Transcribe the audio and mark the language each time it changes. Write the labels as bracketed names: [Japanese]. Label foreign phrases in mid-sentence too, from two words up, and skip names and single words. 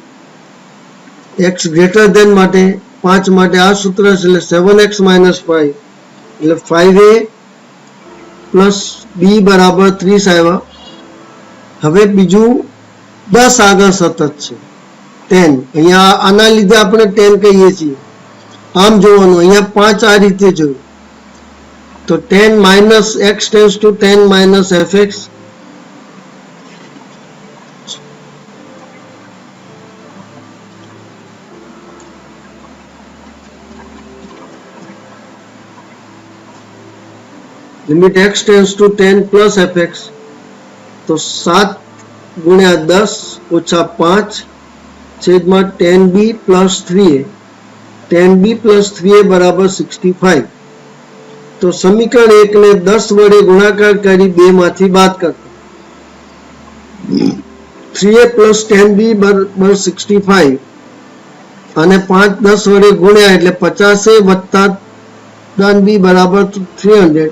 [Gujarati] x greater માટે 5 માટે આ સૂત્ર છે, એટલે 7x - 5 એટલે 5a + b બરાબર 30 આવ્યા. હવે બીજું 10 આગળ સતત છે, 10. અહીંયા આના લીધે આપણે 10 કહીએ છીએ. આમ જોવાનું, અહીંયા 5 આ રીતે જોયું, તો [English] 10 minus x tends to 10 minus fx. લિમિટ x tends to 10 plus fx. [Gujarati] તો 7 ગુણ્યા 10 ઓછા 5 છેદમાં 10b plus 3a. 10b plus 3a બરાબર 65. તો સમીકરણ 1 ને 10 વડે ગુણાકાર કરી 2 માંથી બાદ કરતા 3a plus 10b બરાબર 65 અને 5 10 વડે ગુણ્યા એટલે 50a વત્તા 10b બરાબર 300.